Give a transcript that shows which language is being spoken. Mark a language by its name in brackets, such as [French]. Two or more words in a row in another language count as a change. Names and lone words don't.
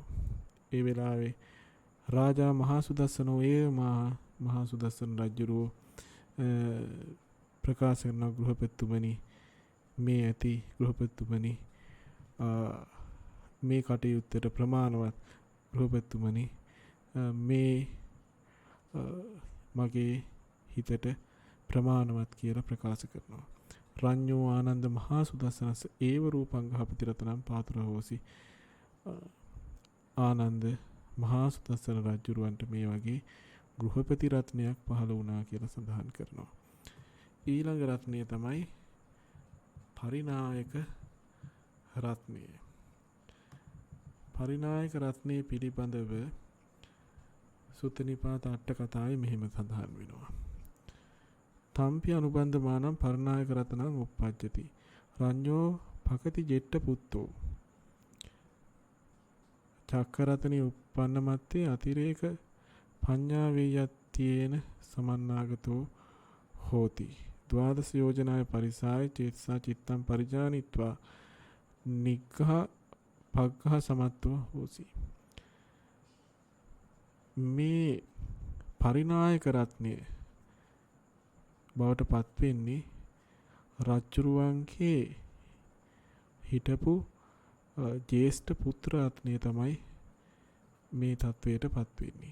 [Sinhala] ඒ වෙලාවේ [Pali] රාජා මහා සුදස්සනෝ [Sinhala] මහා සුදස්සන රජුරෝ ප්‍රකාශ කරන ගෘහපතිතුමනි මේ ඇති ගෘහපතිතුමනි මේ කටයුත්තට ප්‍රමාණවත් ගෘහපතිතුමනි මේ මගේ හිතට ප්‍රමාණවත් කියලා ප්‍රකාශ කරනවා. [Pali] රඤ්ඤෝ ආනන්ද මහා සුදස්සනස ඒව රූපං ගහපති රතනම් පාතුර හෝසි. [Sinhala] ආනන්ද මහා සුදස්සන රජුරවන්ට මේ වගේ ගෘහපති රත්නයක් පහළ වුණා කියලා සඳහන් කරනවා. ඊළඟ රත්නය තමයි පරිනායක රත්නය. පරිනායක රත්නය පිළිබඳව සුත්තනිපාත අට කතාවේ මෙහෙම සඳහන් වෙනවා. [Pali] තම්පි අනුබන්ධමානම් පරිනායක රත්නං උප්පජ්ජති. රඤ්ඤෝ භකති ජෙට්ට පුත්තෝ. චක්කරතනි උප්පන්න මත්තේ අතිරේක පඤ්ඤා වේයත්‍යේන සමන්නාගතෝ හෝති. ද්වාදස යෝජනාය පරිසාය චේතසා චිත්තං පරිජානිත්වා නිග්ඝ පග්ඝ සමත්ව හෝසි. [Sinhala] මේ පරිනායක රත්නය බවට පත්වෙන්නේ රජුරුවන්ගේ හිටපු ජේෂ්ඨ පුත්‍ර රත්නය තමයි මේ තත්වයට පත්වෙන්නේ.